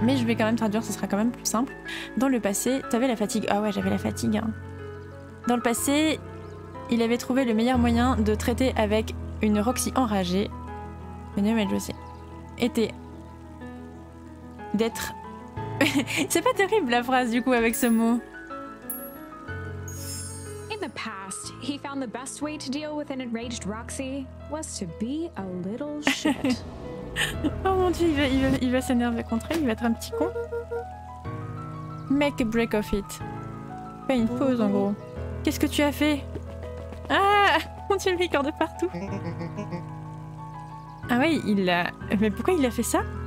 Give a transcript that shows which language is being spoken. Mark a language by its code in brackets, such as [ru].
[fr] Mais je vais quand même traduire, ce sera quand même plus simple. Dans le passé, t'avais la fatigue. Ah ouais, j'avais la fatigue. Hein. Dans le passé, il avait trouvé le meilleur moyen de traiter avec une Roxy enragée. Mais je sais. Était d'être... C'est pas terrible la phrase du coup avec ce mot. [en] In the past, he found the best way to deal with an enraged Roxy was to be a little shit. [fr] Oh mon dieu, il va s'énerver contre elle, il va être un petit con. [en] Make a break of it. [fr] Fais une pause en gros. Qu'est-ce que tu as fait? Ah, mon dieu, il corps de partout. Ah oui, mais pourquoi il a fait ça?